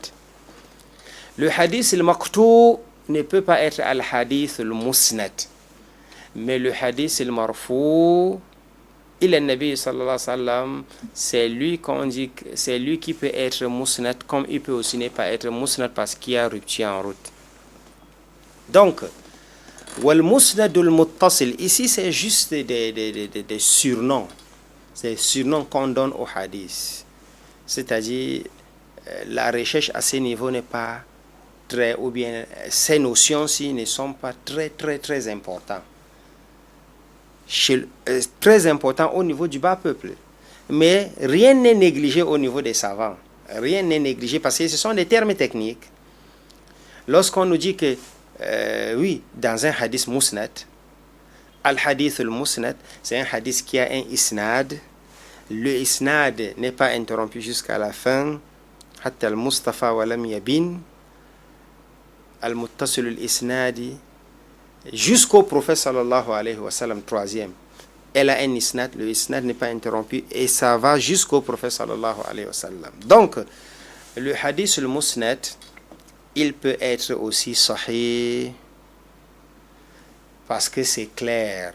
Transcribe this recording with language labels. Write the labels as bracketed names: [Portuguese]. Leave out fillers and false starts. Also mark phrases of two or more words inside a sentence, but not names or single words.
[French] Le hadith al-maqtu ne peut pas être [Arabic] al-hadith al-musnad. [French] Mais le hadith al-marfou, il est [Arabic] نبي صلى الله عليه وسلم, [French] c'est lui qu'on dit, c'est lui qui peut être musnad, comme il peut aussi ne pas être musnad parce qu'il y a rupture en route. Donc, [Arabic] والمسند المتصل, [French] ici c'est juste des surnoms. C'est des surnoms qu'on donne au hadith. C'est-à-dire, la recherche à ce niveau n'est pas très, ou bien ces notions-ci ne sont pas très importantes. Très important au niveau du bas peuple. Mais rien n'est négligé au niveau des savants. Rien n'est négligé parce que ce sont des termes techniques. Lorsqu'on nous dit que, oui, dans un hadith musnad, [Arabic] الحديث المسند, [French] c'est un hadith qui a un isnad. Le isnad n'est pas interrompu jusqu'à la fin. [Arabic] حتى المصطفى ولم يبن. المتصل الإسنادي. [French] Jusqu'au prophète [Arabic] صلى الله عليه وسلم, [French] troisième. Elle a un isnad, le isnad n'est pas interrompu et ça va jusqu'au prophète [Arabic] صلى الله عليه وسلم. [French] Donc, le hadith [Arabic] al-musnad, [French] il peut être aussi sahih parce que c'est clair.